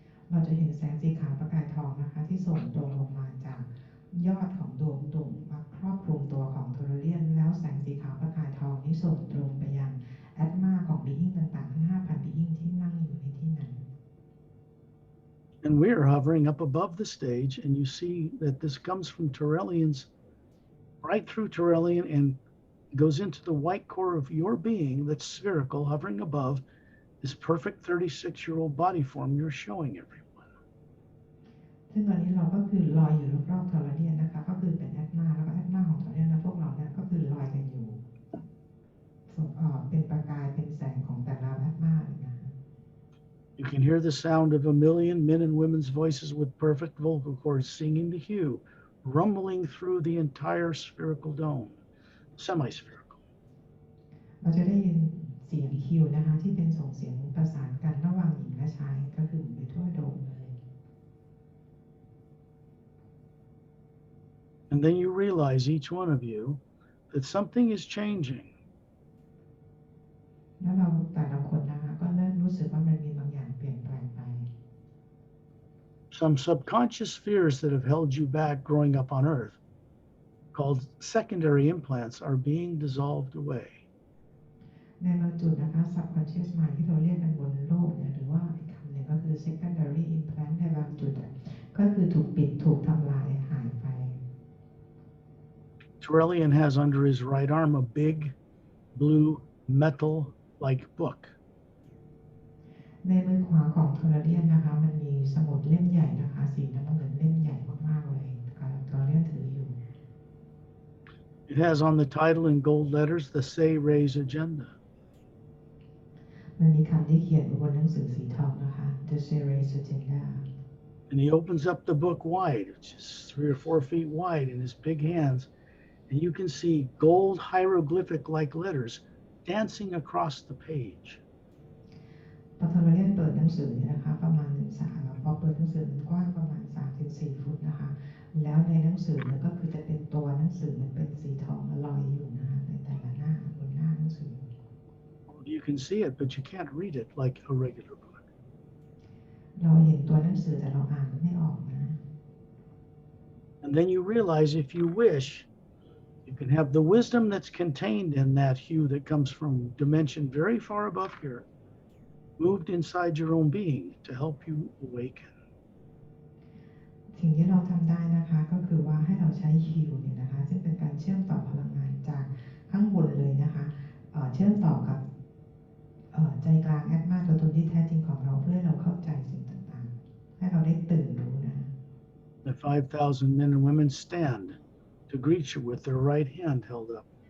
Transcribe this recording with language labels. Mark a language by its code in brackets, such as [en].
[th] เราจะเห็นแสงสีขาวประกายทองนะคะที่ส่งตรงลงมาจากยอดของดวงมาครอบคลุมตัวของโทรเลียนแล้วแสงสีขาวประกายทองนี้ส่งตรงไปยังแอตมาของบีอิงต่างๆทั้ง 5,000 บีอิงที่นั่งอยู่ในที่นั้น [en] And we are hovering up above the stage, and you see that this comes from Turelian's, right through Turelian, and goes into the white core of your being that's spherical, hovering above this perfect 36-year-old body form you're showing everyone. [th] ซึ่งตอนนี้เราก็คือลอยอยู่รอบๆโทรเลียนนะคะก็คือเป็นแอตมาแล้วก็แอตมาของโทรเลียนและพวกเราเนี่ยก็คือลอยกันอยู่เป็นประกายเป็นแสงของแต่ละแอตมาเลยนะ [en] You can hear the sound of a million men and women's voices with perfect vocal cords singing the hue, rumbling through the entire spherical dome, semi-spherical. [th] เราจะได้ยินเสียงฮิวนะคะที่เป็นส่งเสียงประสานกันระหว่างหญิงและชายก็คือไปทั่วโดมเลย [en] And then you realize, each one of you, that something is changing. [th] แล้วเราแต่ละคนนะคะก็เริ่มรู้สึกว่ามันมีบางอย่างเปลี่ยนแปลงไป [en] Some subconscious fears that have held you back growing up on Earth, called secondary implants, are being dissolved away. [th] ในบางจุดนะคะ subconscious mind ที่เราเรียกกันบนโลกเนี่ยหรือว่าอีกคำหนึ่งก็คือ secondary implant ในบางจุดก็คือถูกปิดถูกทำลายหายไป [en] Turelian has under his right arm a big blue metal-like book. [th] ในมือขวาของโทรเลียนนะคะมันมีสมุดเล่มใหญ่นะคะสีน้ำเงินเล่มใหญ่มากๆเลยโทรเลียนถืออยู่ [en] It has on the title in gold letters the Say Ray's Agenda. [th] มันมีคำที่เขียนบนหนังสือสีทองนะคะ The Series Agenda. [en] And he opens up the book wide, which is 3 or 4 feet wide in his big hands, and you can see gold hieroglyphic-like letters dancing across the page. [th] พอโทรเลียนเปิดหนังสือเนี่ยนะคะประมาณพอเปิดหนังสือมันกว้างประมาณ 3-4 ฟุตนะคะแล้วในหนังสือเนี่ยก็คือจะเป็นตัวหนังสือมันเป็นสีทองลอยอยู่นะคะในแต่ละหน้าบนหน้าหนังสือ [en] You can see it, but you can't read it like a regular book. [th] เราเห็นตัวหนังสือแต่เราอ่านไม่ออกนะ [en] And then you realize, if you wish, you can have the wisdom that's contained in that hue that comes from dimension very far above here, moved inside your own being to help you awaken. [th] สิ่งที่เราทำได้นะคะก็คือว่าให้เราใช้ฮิวเนี่ยนะคะซึ่งเป็นการเชื่อมต่อพลังงานจากข้างบนเลยนะคะเชื่อมต่อกับใจกลางแอตมาตัวตนที่แท้จริงของเราเพื่อให้เราเข้าใจสิ่งต่างๆให้เราได้ตื่นรู้นะ [en] The 5,000 men and women stand to greet you with their right hand held up.